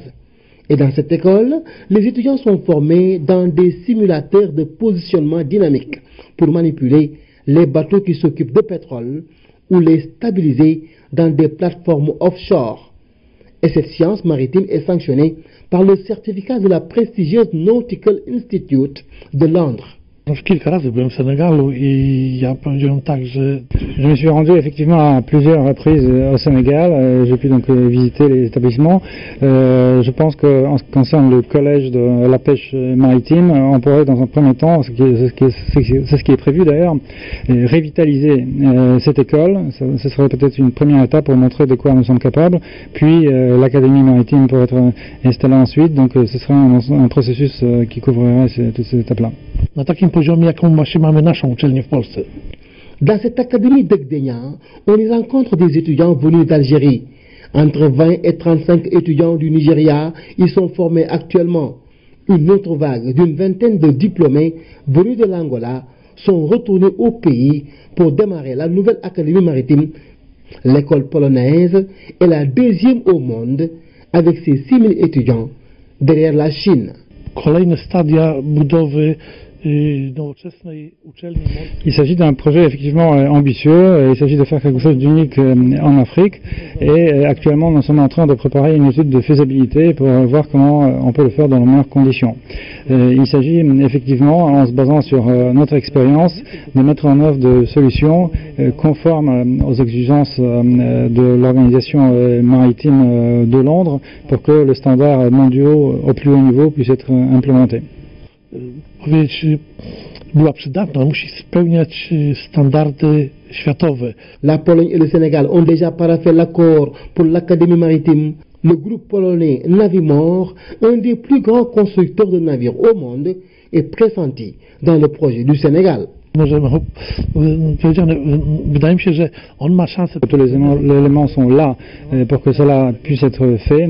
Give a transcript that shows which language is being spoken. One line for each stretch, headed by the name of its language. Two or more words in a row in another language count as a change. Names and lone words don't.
French: Et dans cette école, les étudiants sont formés dans des simulateurs de positionnement dynamique pour manipuler les bateaux qui s'occupent de pétrole ou les stabiliser dans des plateformes offshore. Et cette science maritime est sanctionnée par le certificat de la prestigieuse Nautical Institute de Londres.
Polish: Kilka razy byłem w Senegalu I ja powiedziałem tak, że...
French: Je me suis rendu effectivement à plusieurs reprises au Sénégal. J'ai pu donc visiter les établissements. Je pense qu'en ce qui concerne le collège de la pêche maritime, on pourrait dans un premier temps, c'est ce qui est prévu d'ailleurs, revitaliser cette école. Ce serait peut-être une première étape pour montrer de quoi nous sommes capables. Puis l'académie maritime pourrait être installée ensuite. Donc ce serait un processus qui couvrirait toutes ces étapes-là.
Polish: Na takim poziomie, jaką właśnie mamy naszą uczelnię w Polsce.
French: Dans cette académie de Gdénia, on y rencontre des étudiants venus d'Algérie. Entre 20 et 35 étudiants du Nigeria y sont formés actuellement. Une autre vague d'une vingtaine de diplômés venus de l'Angola sont retournés au pays pour démarrer la nouvelle académie maritime. L'école polonaise est la 2e au monde avec ses 6000 étudiants derrière la Chine.
Polish: Kolejne stadia budowy
French: Il s'agit d'un projet effectivement ambitieux. Il s'agit de faire quelque chose d'unique en Afrique. Et actuellement, nous sommes en train de préparer une étude de faisabilité pour voir comment on peut le faire dans les meilleures conditions. Il s'agit effectivement, en se basant sur notre expérience, de mettre en œuvre de solutions conformes aux exigences de l'organisation maritime de Londres pour que le standard mondial au plus haut niveau puisse être implémenté.
Polish: Była przydatna, musi spełniać standardy światowe.
French: La Pologne et le Sénégal ont déjà paraphé l'accord pour l'académie maritime. Le groupe polonais Navimor, un des plus grands constructeurs de navires au monde, est pressenti dans le projet du Sénégal. Tous les éléments sont là pour que cela puisse être fait.